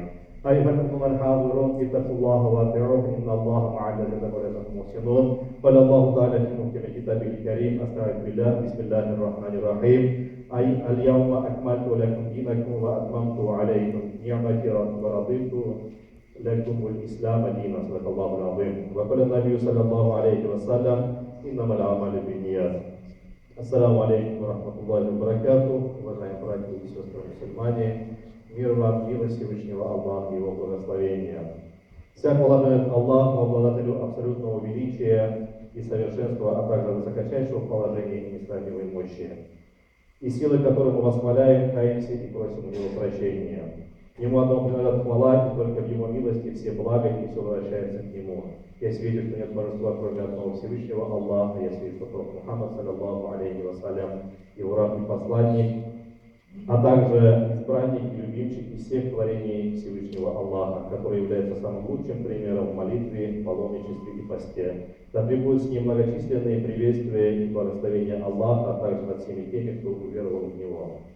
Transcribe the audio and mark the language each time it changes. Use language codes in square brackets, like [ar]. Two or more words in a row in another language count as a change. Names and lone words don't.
[ar] أيها الأمة الحاضرون اتقوا الله وأطيعوه إن الله مع الذين اتقوا المحسنون قال الله تعالى في محكم كتابه الكريم أستعيذ بالله بسم الله الرحمن الرحيم أي اليوم أكملت لكم دينكم وأتممت عليكم نعمتي ورضيت لكم الإسلام دينا صدق الله العظيم وقال النبي صلى الله عليه وسلم إنما الأعمال بالنيات. السلام عليكم و رحمة الله و بركاته. [ru] Уважаемые братья и сестры мусульмане, мир вам, милость Всевышнего Аллаха и его благословения. Вся хвала дает Аллаху, обладателю абсолютного величия и совершенства, а также высочайшего положения и несравнимой мощи. И силы, которой мы восхваляем, каемся и просим у него прощения. Ему одному принадлежит хвала, и только в его милости все блага и все возвращается к нему. Я свидетель, что нет божества, кроме одного Всевышнего Аллаха. Я свидетель, что пророк Мухаммад, [ar] صلى الله عليه وسلم, [ru] его раб и посланник, а также избранник и любимчик из всех творений Всевышнего Аллаха, который является самым лучшим примером в молитве, паломничестве и посте. Да пребудут с ним многочисленные приветствия и благословения Аллаха, а также над всеми теми, кто уверовал в Него.